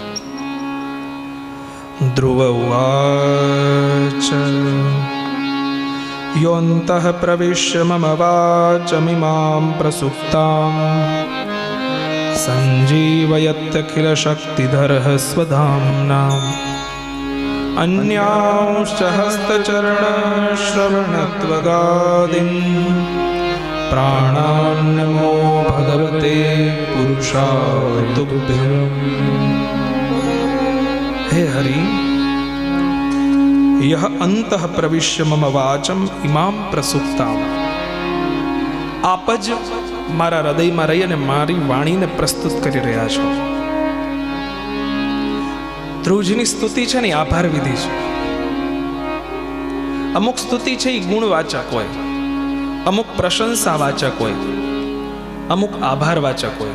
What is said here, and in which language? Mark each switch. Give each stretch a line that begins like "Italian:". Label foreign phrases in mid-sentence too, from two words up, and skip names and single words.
Sanskrit: ધ્રુવ ઉવાચ યોऽन्तઃ પ્રવિશ્ય મમ વાચમિમાં પ્રસુપ્તાં સંજીવયત્યખિલશક્તિધરઃ સ્વધામ્ના अन्यांश्च हस्तचरणश्रवणत्वगादीन् प्राणान्नमो भगवते पुरुषाय तुभ्यम्। हे हरि, यह अंतः प्रविश्य मम वाचम इमाम प्रसुप्ताम।
Gujarati: આપ જ મારા હૃદયમાં રહી અને મારી વાણીને પ્રસ્તુત કરી રહ્યા છો. ધ્રુવજીની સ્તુતિ છે ને આભાર વિધિ છે. અમુક સ્તુતિ છે એ ગુણવાચક હોય, અમુક પ્રશંસા વાચક હોય, અમુક આભાર વાચક હોય.